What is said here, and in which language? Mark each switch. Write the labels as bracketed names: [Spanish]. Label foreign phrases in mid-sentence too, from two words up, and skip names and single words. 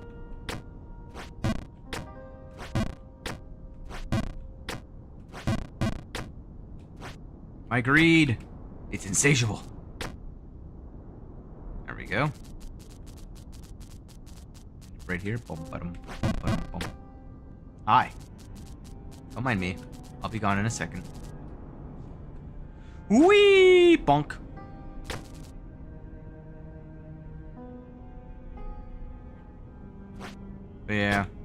[English] My greed. It's insatiable. There we go. Right here. Boom, ba-dum, boom, ba-dum, boom. Hi. Don't mind me. I'll be gone in a second. Whee! Bonk. But yeah.